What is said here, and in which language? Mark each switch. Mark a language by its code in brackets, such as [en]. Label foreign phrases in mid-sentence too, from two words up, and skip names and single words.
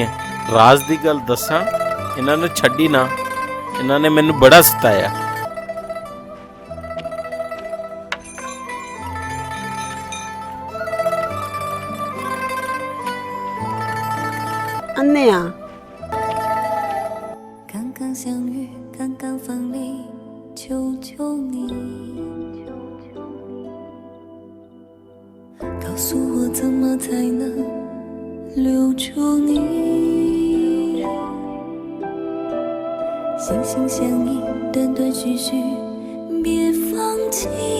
[pa] ਰਾਜ਼ ਦੀ ਗੱਲ ਦੱਸਾਂ, ਇਹਨਾਂ ਨੂੰ ਛੱਡੀ ਨਾ, ਇਹਨਾਂ ਨੇ ਮੈਨੂੰ ਬੜਾ ਸਤਾਇਆ। ਅੰਨਿਆ [zh] 刚刚相遇，刚刚分离，求求你，告诉我怎么才能留住你。心心相印，断断续续，别放弃。